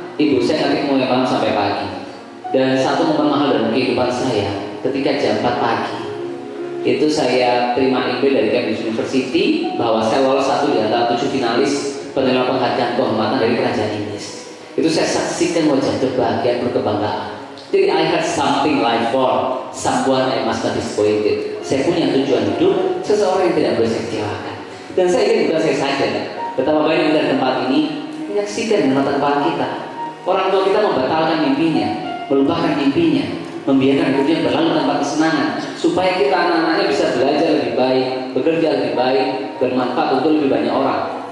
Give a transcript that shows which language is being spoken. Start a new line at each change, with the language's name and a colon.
Indonesian: Ibu saya ketik mulai malam sampai pagi. Dan satu momen mahal dalam kehidupan saya, ketika jam 4 pagi itu saya terima email dari Cambridge University bahwa saya lolos satu di antara 7 finalis penerima penghargaan kehormatan dari kerajaan Inggris. Itu saya saksikan wajah kebahagiaan, berkebanggaan.
English: Jadi I had something like for someone I must not disappointed.
Indonesian: Saya punya tujuan hidup, seseorang yang tidak boleh saya kecewakan. Dan saya ingin juga saya sadar betapa banyak dari tempat ini menyaksikan dengan mata kepala kita. Orang tua kita membatalkan mimpinya, melupakan mimpinya, membiarkan hidupnya berlalu tanpa kesenangan, supaya kita anak-anaknya bisa belajar lebih baik, bekerja lebih baik, bermanfaat untuk lebih banyak orang.